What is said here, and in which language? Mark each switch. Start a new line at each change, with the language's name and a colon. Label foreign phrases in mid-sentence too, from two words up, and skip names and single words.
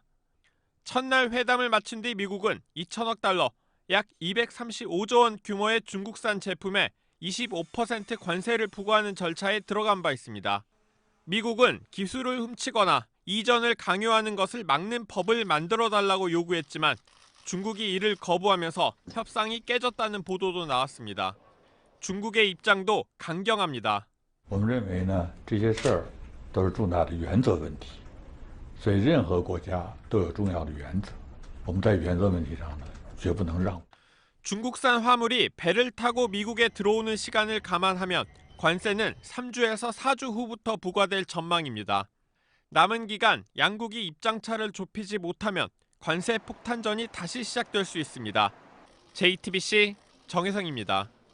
Korean: 첫날 회담을 마친 뒤 미국은 2천억 달러, 약 235조 원 규모의 중국산 제품에 25% 관세를 부과하는 절차에 들어간 바 있습니다. 미국은 기술을 훔치거나 이전을 강요하는 것을 막는 법을 만들어달라고 요구했지만 중국이 이를 거부하면서 협상이 깨졌다는 보도도 나왔습니다. 중국의 입장도 강경합니다.
Chinese: 我们认为呢，这些事儿都是重大的原则问题，所以任何国家都有重要的原则。我们在原则问题上呢，绝不能让。
Korean: 중국산 화물이 배를 타고 미국에 들어오는 시간을 감안하면 관세는 3주에서 4주 후부터 부과될 전망입니다. 남은 기간 양국이 입장차를 좁히지 못하면 관세 폭탄전이 다시 시작될 수 있습니다. JTBC 정혜성입니다.